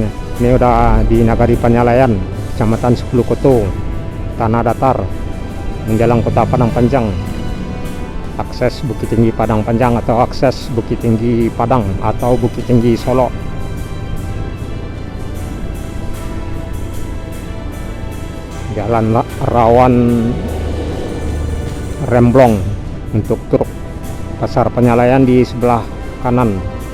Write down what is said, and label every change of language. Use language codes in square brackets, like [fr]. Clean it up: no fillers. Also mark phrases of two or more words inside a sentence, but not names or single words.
[id] Ini udah di Nagari Penyalayan, Kecamatan 10 Koto, Tanah Datar, menjelang Kota Padang Panjang. Akses Bukit Tinggi Padang Panjang atau akses Bukit Tinggi Padang atau Bukit Tinggi Solo. Jalan rawan remblong untuk truk. Pasar Penyalayan di sebelah kanan.